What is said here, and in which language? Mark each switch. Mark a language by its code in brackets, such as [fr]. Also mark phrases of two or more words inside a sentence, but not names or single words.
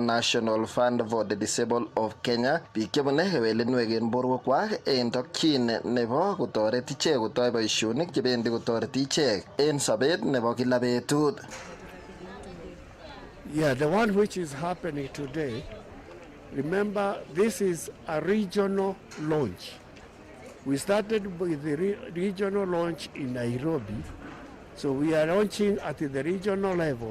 [kln] National Fund for the Disabled of Kenya, biik chebune kewelinwek eng borwekwak eng tokyin nebo kotoret ichek kotoi boisionik chebendi kotoreti ichek eng sobet nebo kila betut. [en] Yeah, the one which is happening today, remember this is a regional launch. We started with the regional launch in Nairobi. So we are launching at the regional level.